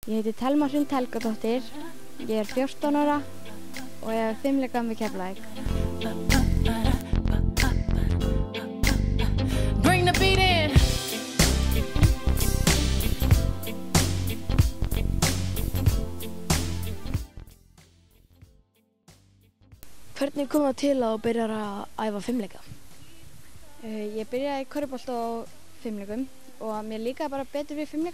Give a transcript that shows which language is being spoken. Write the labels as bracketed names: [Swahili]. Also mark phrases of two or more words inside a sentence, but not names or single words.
[Icelandic] Ég heiti Thelma Hrund Helgadóttir, ég er 14 ára og ég hef fimleika með Keflavík. [English] Bring the beat in. [Icelandic] Hvernig kom það til að þú byrjar að æfa fimleika? Ég byrjaði í körfubolta og fimleikum og mér líkaði bara betur við fimleika.